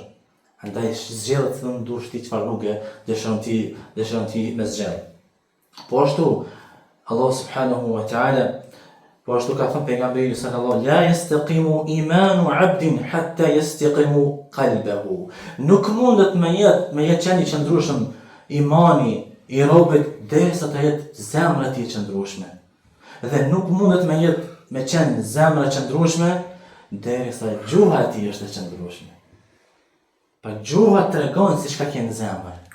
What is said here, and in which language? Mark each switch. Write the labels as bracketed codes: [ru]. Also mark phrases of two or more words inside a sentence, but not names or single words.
[sq] Andaj zgjedh të ndush ti çfarë rrugë dëshiron ti me zgjedh. Po ashtu [ar] الله سبحانه وتعالى, [sq] po ashtu ka thënë pejgamberi [ar] صلى الله لا يستقيم إيمان عبد حتى يستقيم قلبه. [sq] Nuk mundet me jetë qenë i qëndrueshëm imani i robit derisa të jetë zemra e tij e qëndrueshme. Dhe nuk mundet me qenë zemra e qëndrueshme derisa gjuha e tij është e qëndrueshme. Pa gjuha tregon si çka ke në zemër.